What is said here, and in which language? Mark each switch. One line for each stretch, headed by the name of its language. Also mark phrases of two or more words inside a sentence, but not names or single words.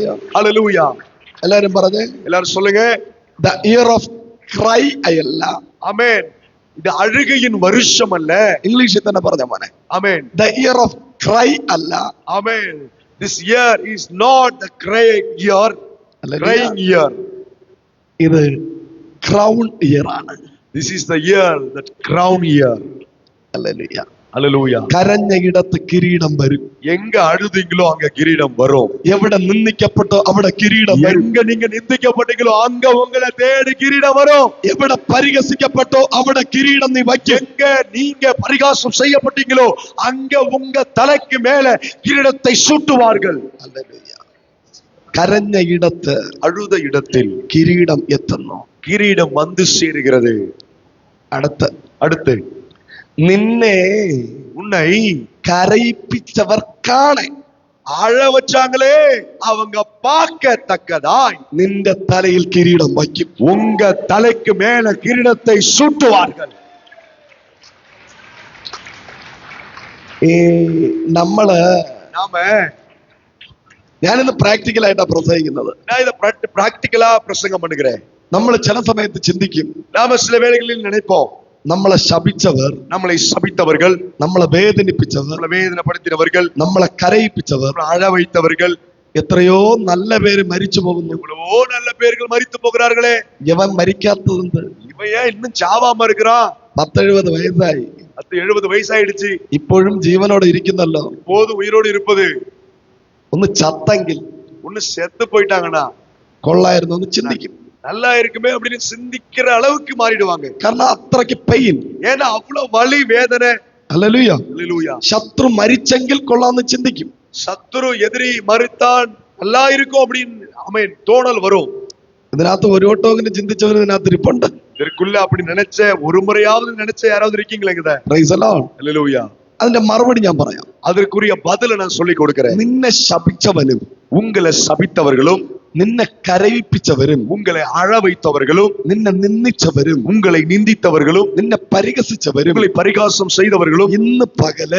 Tamil: அல்லேலூயா.
Malayalam: എല്ലാരും പറഞ്ഞേ,
Tamil: எல்லாரும் சொல்லுங்க,
English: the year of cry അല്ല,
Tamil: ஆமென், இது அழுகையின் வருஷம் அல்ல.
Malayalam: ഇംഗ്ലീഷിൽ തന്നെ പറഞ്ഞ മോനെ,
Tamil: ஆமென்,
English: the year of cry അല്ല, ஆமென், this year is not the crying year. Crying year.
Malayalam: ഇത്
English: crown year
Malayalam: ആണ്.
English: This is the year, that crown year.
Malayalam: ഹല്ലേലൂയ.
Tamil: அல்லேலூயா.
Malayalam: കരഞ്ഞ ഇടത്ത് കിരീടം വരും.
Tamil: எங்க அழுதீங்களோ அங்க கிரீடம் வரும்.
Malayalam: എവിടെ നിന്ദിക്കപ്പെട്ടോ അവിടെ കിരീടം വരും.
Tamil: எங்க நீங்க நிந்திக்கப்பட்டீங்களோ அங்க உங்களை தேடி கிரீடம் வரும்.
Malayalam: എവിടെ പരിഹസിക്കപ്പെട്ടോ അവിടെ കിരീടം നീ വയ്ക്കും.
Tamil: எங்க நீங்க பரிகாசம் செய்யப்பட்டீங்களோ அங்க உங்க தலைக்கு மேல கிரீடத்தை சூட்டுவார்கள்.
Malayalam: ഹല്ലേലൂയ. കരഞ്ഞ ഇടത്ത്
Tamil: அழுத இடத்தில்
Malayalam: കിരീടം എത്തുന്നു.
Tamil: கிரீடம் வந்து சேருகிறது.
Malayalam: അടുത്ത് നിന്നെ
Tamil: உன்னை
Malayalam: കരയിപ്പിച്ചവർക്കാണ്,
Tamil: அழ வச்சாங்களே அவங்க பார்க்கத்தக்கதாய்
Malayalam: നിന്റെ തലയിൽ കിരീടം വയ്ക്കും.
Tamil: உங்க தலைக்கு மேல கிரீடத்தை சூட்டுவார்கள்.
Malayalam: നമ്മള്
Tamil: நாம
Malayalam: ഞാനിന്ന് പ്രാക്ടിക്കലായിട്ടാ പ്രസംഗിക്കുന്നത്.
Tamil: நான் இதை பிராக்டிக்கலா பிரசங்கம் பண்ணுகிறேன்.
Malayalam: നമ്മൾ ചില സമയത്ത് ചിന്തിക്കും,
Tamil: நாம சில வேளைகளில் நினைப்போம்,
Malayalam: നമ്മളെ ശപിച്ചവർ,
Tamil: நம்மளை சபித்தவர்கள்,
Malayalam: നമ്മളെ വേദനിപ്പിച്ചവർ,
Tamil: நம்மளை வேதனைப்படுத்தினவர்கள்,
Malayalam: നമ്മളെ കരയിപ്പിച്ചവർ,
Tamil: நம்மளை அழ வைத்தவர்கள்,
Malayalam: എത്രയോ നല്ല പേര് മരിച്ചു പോകുന്നു.
Tamil: எவ்வளவோ நல்ல பேர்கள் மரித்து போகிறார்களே,
Malayalam: ഇവൻ മരിക്കാത്തതുണ്ട്.
Tamil: இவன் ஏன் இன்னும் சாவாம இருக்கிறான்?
Malayalam: 10-70 വയസ്സായി,
Tamil: 70 வயசாயிடுச்சு,
Malayalam: ഇപ്പോഴും ജീവനോടെ ഇരിക്കുന്നല്ലോ.
Tamil: போது உயிரோடு இருப்பது.
Malayalam: ഒന്ന് ചത്തെങ്കിൽ
Tamil: ஒண்ணு செத்து போயிட்டாங்கன்னா
Malayalam: കൊള്ളായിരുന്നു എന്ന് ചിന്തിക്കും.
Tamil: நல்லா இருக்குமே அப்படின்னு சிந்திக்கிற அளவுக்கு மாறிடுவாங்க.
Malayalam: കാരണം അത്രയ്ക്ക് പെയിൻ.
Tamil: ஏன்னா அவ்வளவு வலி வேதனை.
Malayalam: ഹല്ലേലൂയ.
Tamil: அல்லேலூயா.
Malayalam: ശത്രു മരിച്ചെങ്കിൽ കൊള്ളാന്ന് ചിന്തിക്കും.
Tamil: சத்துரு எதிரி மறித்தான் நல்லா இருக்கும் அப்படின்னு ஆமென் தோணல் வரும்.
Malayalam: ഇതിനകത്ത് ഒരു വട്ടമെങ്കിലും ചിന്തിച്ചവർ ഇതിനകത്ത് ഇരിപ്പുണ്ട്.
Tamil: இதற்குள்ள அப்படி நினைச்ச ஒரு முறையாவது நினைச்ச யாராவது இருக்கீங்களா?
English: Praise the Lord.
Tamil: அல்லேலூயா.
Malayalam: അതിന്റെ மறுபடி ഞാൻ പറയാം.
Tamil: அதற்குரிய பதில நான் சொல்லி கொடுக்கிறேன்.
Malayalam: നിന്നെ ശപിച്ചവനും
Tamil: உங்களை சபித்தவர்களும்,
Malayalam: നിന്നെ കരയിപ്പിച്ചവരും,
Tamil: உங்களை அழ வைத்தவர்களும்,
Malayalam: നിന്നെ നിന്ദിച്ചവരും,
Tamil: உங்களை நிந்தித்தவர்களும்,
Malayalam: നിന്നെ പരിഹസിച്ചവരും,
Tamil: உங்களை பரிகாசம் செய்தவர்களும்
Malayalam: ഇന്ന് പകല്